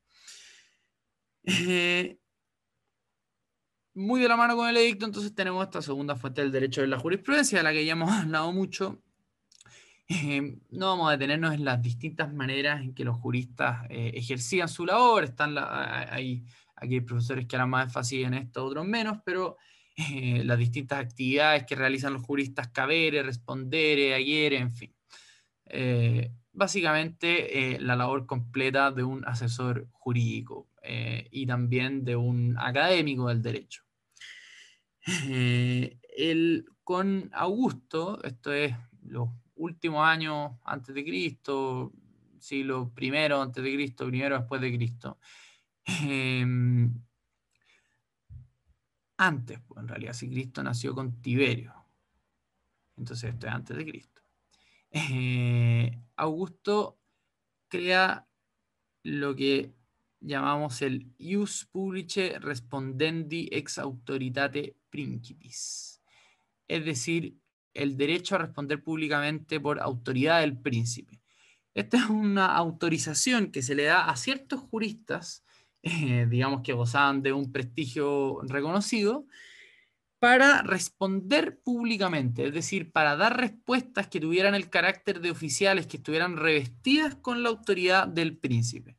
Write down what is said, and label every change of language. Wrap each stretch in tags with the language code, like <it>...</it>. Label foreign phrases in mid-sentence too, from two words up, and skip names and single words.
<es>Muy de la mano con el edicto, entonces tenemos esta segunda fuente del derecho de la jurisprudencia, de la que ya hemos hablado mucho, No vamos a detenernos en las distintas maneras en que los juristas ejercían su labor. Aquí hay profesores que harán más énfasis en esto, otros menos, pero las distintas actividades que realizan los juristas:</es> <la>cabere, respondere, agere,</la> <es>en fin. Básicamente la labor completa de un asesor jurídico y también de un académico del derecho. Con Augusto, esto es los últimos años antes de Cristo, siglo primero antes de Cristo, primero después de Cristo. Antes, pues, en realidad, si Cristo nació con Tiberio, entonces esto es antes de Cristo. Augusto crea lo que llamamos el</es> <la>ius publicae respondendi ex autoritate principis,</la> <es>es decir, el derecho a responder públicamente por autoridad del príncipe. Esta es una autorización que se le da a ciertos juristas, digamos que gozaban de un prestigio reconocido, para responder públicamente, es decir, para dar respuestas que tuvieran el carácter de oficiales, que estuvieran revestidas con la autoridad del príncipe.</es>